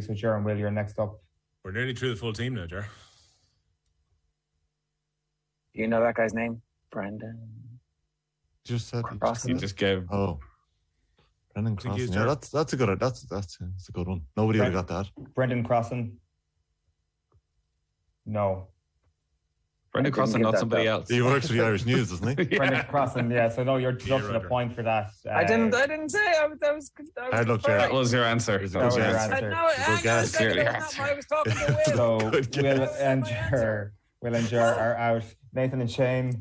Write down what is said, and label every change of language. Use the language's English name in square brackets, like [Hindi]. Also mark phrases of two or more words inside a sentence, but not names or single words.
[English] So Jer and Will, you're next up. We're nearly through the full team now, Jer. You know that guy's name? Brendan. Just said. You just gave. Oh. Brendan Crossan. Yeah, that's a good. That's a good one. Nobody would have got that. Brendan Crossan. No. Brendan Crossan, not somebody else. He works for the Irish News, doesn't he? Brendan Crossan, yeah. So no, you're deducting a point for that. I didn't say. I was that was your answer. That was your answer. I was talking to Will. So Will and Jer are out. Nathan and Shane.